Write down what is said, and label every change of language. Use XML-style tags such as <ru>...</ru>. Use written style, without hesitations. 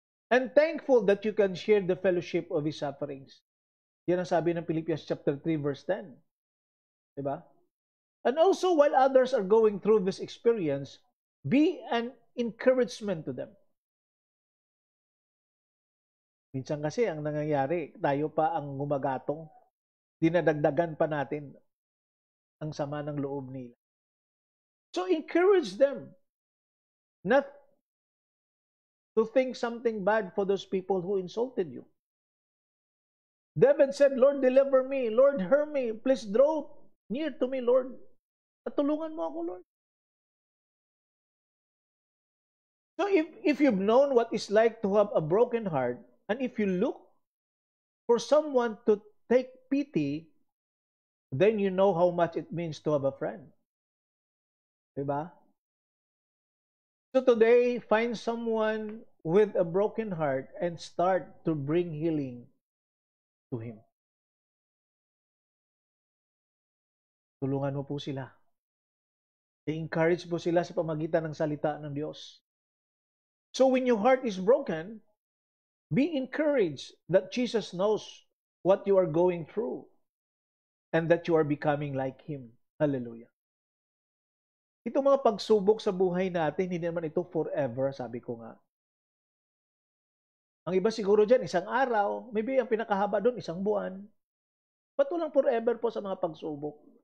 <en>And thankful that you can share the fellowship of His sufferings.</en> <tl>Yan ang sabi ng Philippians chapter 3, verse 10. Diba?</tl> <en>And also, while others are going through this experience, be an encouragement to them.</en> <tl>Minsan kasi ang nangyayari, tayo pa ang gumagatong, dinadagdagan pa natin ang sama ng loob nila.</tl> <en>So encourage them not to think something bad for those people who insulted you. David said, Lord, deliver me. Lord, hear me. Please draw near to me, Lord.</en> <tl>At tulungan mo ako,</tl> <en>Lord. So if you've known what it's like to have a broken heart, and if you look for someone to take pity, then you know how much it means to have a friend.</en> <tl>Diba?</tl> <en>So today, find someone with a broken heart and start to bring healing to him.</en> <tl>Tulungan mo po sila. I-encourage po sila sa pamagitan ng salita ng Diyos.</tl> <en>So when your heart is broken, be encouraged that Jesus knows what you are going through and that you are becoming like Him. Hallelujah.</en> <tl>Itong mga pagsubok sa buhay natin, hindi naman ito forever, sabi ko nga. Ang iba siguro dyan, isang araw, maybe ang pinakahaba doon, isang buwan. Ba't walang forever po sa mga pagsubok?</tl>